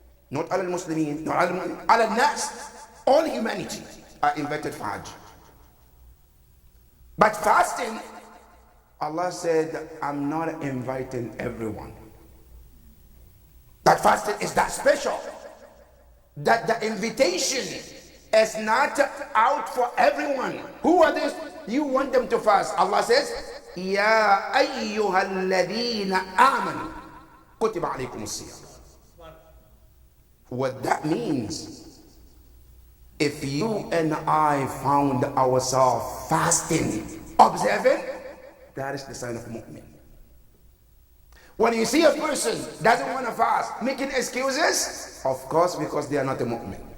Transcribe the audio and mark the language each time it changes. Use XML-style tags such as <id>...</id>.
<ar>Not على المسلمين, not على الناس.</ar> <en>All humanity are invited for Hajj. But fasting, Allah said, I'm not inviting everyone. That fasting is that special. That the invitation is not out for everyone. Who are these? You want them to fast. Allah says,</en> <ar>يا أيها الذين آمنوا كتب عليكم الصيام.</ar> <en>What that means, if you and I found ourselves fasting, observing, that is the sign of mu'min. When you see a person doesn't want to fast, making excuses, of course, because they are not a mu'min.</en>